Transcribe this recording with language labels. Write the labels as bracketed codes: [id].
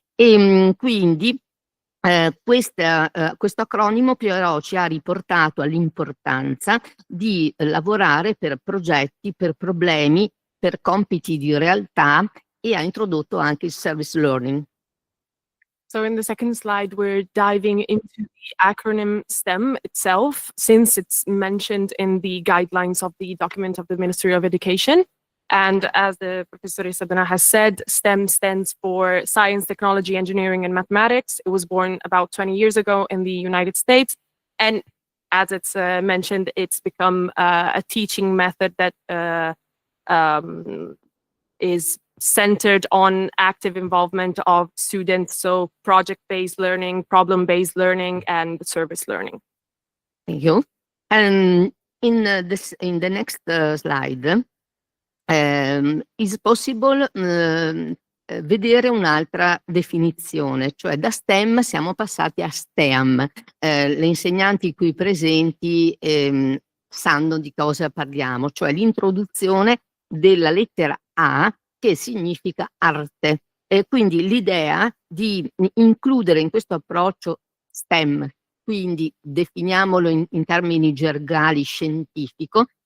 [it] E quindi questo acronimo però ci ha riportato all'importanza di lavorare per progetti, per problemi, per compiti di realtà e ha introdotto anche il service learning. [en] So in the second slide, we're diving into the acronym STEM itself, since it's mentioned in the guidelines of the document of the Ministry of Education. And as the Professor Sabina has said, STEM stands for Science, Technology, Engineering, and Mathematics. It was born about 20 years ago in the United States. And as it's mentioned, it's become a teaching method that is centered on active involvement of students, so project-based learning, problem-based learning, and service learning. Thank you. And in the next slide, is possible [it] vedere un'altra definizione, cioè da STEM siamo passati a STEAM. Le insegnanti qui presenti sanno di cosa parliamo, cioè l'introduzione della lettera A, che significa arte, e quindi l'idea di includere in questo approccio STEM, quindi definiamolo in termini gergali scientifico,